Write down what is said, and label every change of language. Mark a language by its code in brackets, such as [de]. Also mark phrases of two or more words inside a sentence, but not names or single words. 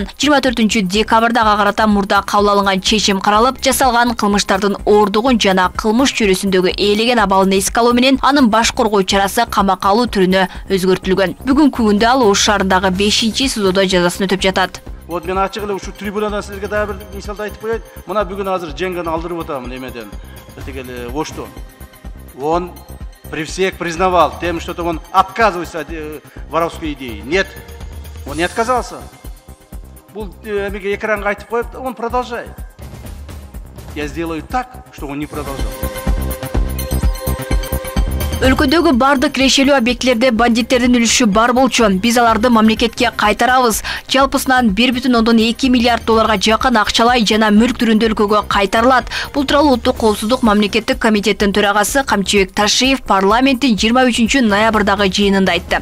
[ky] 24-декабрда ага карата мурда кабыл алынган чечим каралып, жасалган кылмыштардын оордугун жана кылмыш чөйрөсүндөгү ээлеген абалын эске алуу менен анын баш коргоо чарасы камакка алуу түрүнө өзгөртүлгөн. Бүгүнкү күндө ал Ош шаарындагы 5-СИЗОдо жазасын өтөп жатат. Вот мен ачык эле ушу трибунадан силерге дагы бир мисалды айтып коеюн. Мына бүгүн азыр Женганы алдырып атам эмеден. Тегеле Оштон. [ru] Он при всех признавал тем, что он отказывается от воровской идеи. Нет, он не отказался. [ky] Бул эмеге экранга айтып коюп, [ru] он продолжает. Я сделаю так, что он не продолжал. [ky] Өлкөдөгү бардык кирешелүү объектилерде бандиттердин үлүшү бар болчу. Биз аларды мамлекетке кайтарабыз. Жалпысынан 1,2 миллиард долларга жакын акчалай жана мүлк түрүндө өлкөгө кайтарылат. Бул тууралуу Улуттук коопсуздук мамлекеттик комитеттин төрагасы Камчыбек Ташиев парламенттин 23-ноябрдагы жыйынында айтты.